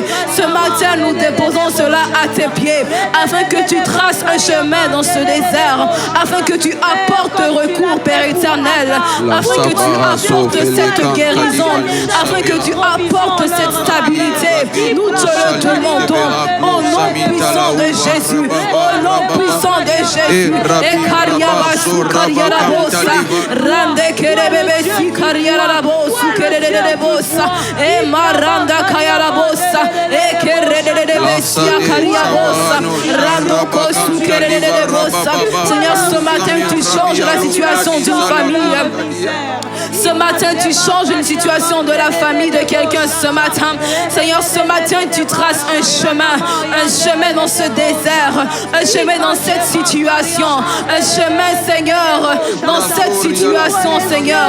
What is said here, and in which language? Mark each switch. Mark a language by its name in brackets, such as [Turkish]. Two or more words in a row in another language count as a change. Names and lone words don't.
[French] Ce matin, nous déposons cela à tes pieds. Afin que tu traces un chemin dans ce désert. Afin que tu apportes recours, Père éternel. Afin que tu apportes cette guérison. Afin que tu apportes cette stabilité. Nous te le demandons. Au nom puissant de Jésus. Au nom puissant de Jésus. Et Kariabasu Kariarabosa. Rande Kerebebe Si Kariarabosu Kerebosa. Et Maranda Kayarabosa. Et Kerebebe Si Kariabosa. Rando Kosu Kerebosa. Seigneur, ce matin, tu changes la situation d'une famille. Ce matin, tu changes une situation de la famille de quelqu'un ce matin. Seigneur, ce matin, tu traces un chemin dans ce désert, un chemin dans cette situation, un chemin, Seigneur, dans cette situation, Seigneur.